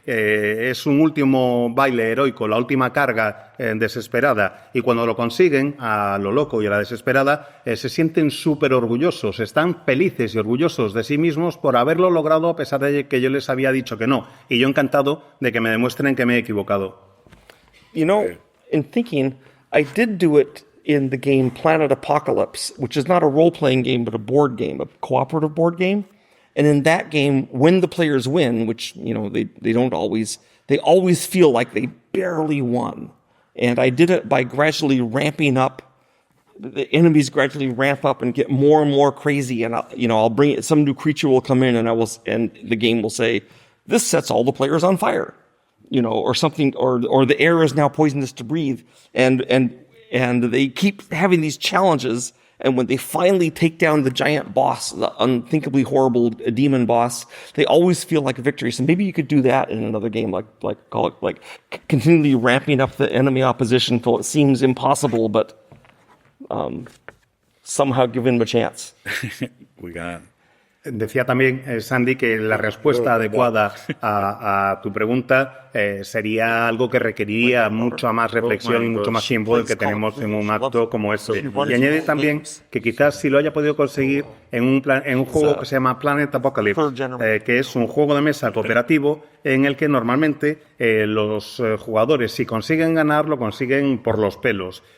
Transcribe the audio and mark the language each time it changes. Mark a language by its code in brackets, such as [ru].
[es] Es un último baile heroico, la última carga desesperada, y cuando lo consiguen, a lo loco y a la desesperada, se sienten súper orgullosos, están felices y orgullosos de sí mismos por haberlo logrado a pesar de que yo les había dicho que no, y yo encantado de que me demuestren que me he equivocado. [en] You know, in thinking, I did do it in the game Planet Apocalypse, which is not a role-playing game, but a board game, a cooperative board game. And in that game, when the players win, which, they don't always, they always feel like they barely won. And I did it by gradually ramping up. The enemies gradually ramp up and get more and more crazy. And I'll bring it, some new creature will come in, and the game will say, this sets all the players on fire, or something, or the air is now poisonous to breathe. And they keep having these challenges. And when they finally take down the giant boss, the unthinkably horrible demon boss, they always feel like a victory. So maybe you could do that in another game, like continually ramping up the enemy opposition till it seems impossible, but somehow give them a chance. We got. [es] Decía también, Sandy, que la respuesta adecuada a tu pregunta sería algo que requeriría mucha más reflexión y mucho más tiempo del que tenemos en un acto como este. Y añade también que quizás si lo haya podido conseguir en un juego que se llama Planet Apocalypse, que es un juego de mesa cooperativo en el que normalmente los jugadores, si consiguen ganar, lo consiguen por los pelos.